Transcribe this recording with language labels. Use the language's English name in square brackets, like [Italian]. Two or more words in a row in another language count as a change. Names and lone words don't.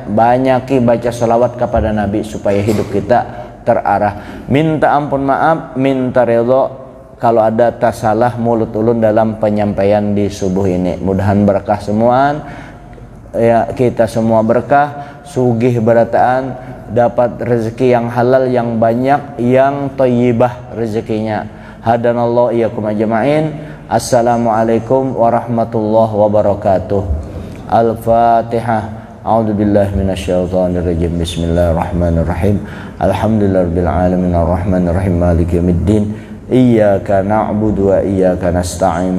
[Banjar] Banyaki baca selawat kepada Nabi supaya hidup kita terarah. Minta ampun maaf, minta ridho kalau ada tasalah mulut ulun dalam penyampaian di subuh ini. Mudahan berkah semuaan, ya kita semua berkah, sugih berataan, dapat rezeki yang halal, yang banyak, yang thayyibah rezekinya. [Arabic] هدانا الله وإياكم أجمعين. السلام عليكم ورحمة الله وبركاته. Al-Fatihah. أعوذ بالله من الشيطان الرجيم. بسم الله الرحمن الرحيم. الحمد لله رب العالمين الرحمن الرحيم مالك يوم الدين. إياك نعبد وإياك نستعين.